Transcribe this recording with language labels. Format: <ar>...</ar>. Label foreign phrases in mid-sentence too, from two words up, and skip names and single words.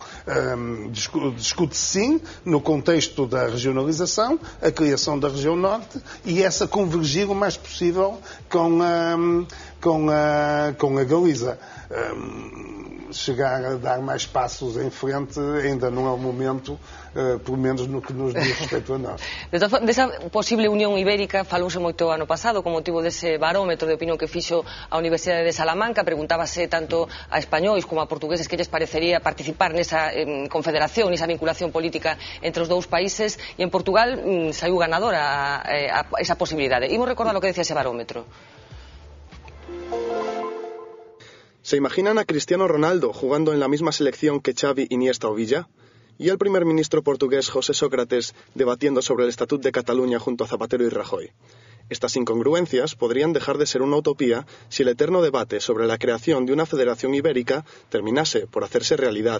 <pt>Discute-se sim no contexto da regionalização, a criação da região norte e essa convergir o mais possível com a Galiza. Chegar a dar mais passos em frente ainda não é o momento, pelo menos no que nos diz respeito a nós.</pt> <gl>Desa posible unión ibérica falouse moito ano pasado con motivo dese barómetro de opinión que fixo a Universidade de Salamanca. Preguntábase tanto a españois como a portugueses que lles parecería participar nesa confederación, nesa vinculación política entre os dous países, e en Portugal saiu ganadora esa posibilidade. Imos recordar o que decía ese barómetro.</gl> <es>¿Se imaginan a Cristiano Ronaldo jugando en la misma selección que Xavi, Iniesta o Villa? ¿Y al primer ministro portugués José Sócrates debatiendo sobre el Estatut de Cataluña junto a Zapatero y Rajoy? Estas incongruencias podrían dejar de ser una utopía si el eterno debate sobre la creación de una federación ibérica terminase por hacerse realidad.</es>